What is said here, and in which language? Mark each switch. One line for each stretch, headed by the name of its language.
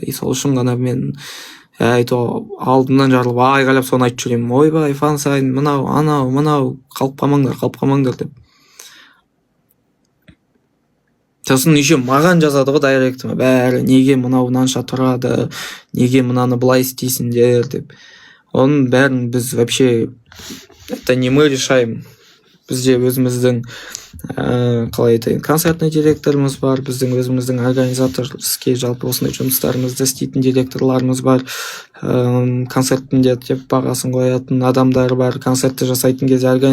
Kazakh: И сол үшін ғана мен алдымнан жарылып айғайлап соны айтып жүремін. Ойбай, фан-сайын, мынау, қалып қалмаңдар деп. Сосын еще маған жазады ғой дайректіме, бәрі неге мынау мынанша тұрады, неге мынаны былай істейсіңдер деп. Оның бәрін біз
Russian: вообще, это не мы решаем.
Kazakh: Бізде өзіміздің қалай айтайын, концертный директорымыз бар, біздің өзіміздің организаторский жалпы осындай жұмыстарымызды істейтін директорларымыз бар, концертінде деп бағасын қоятын адамдар бар, концертті жасайтын кезде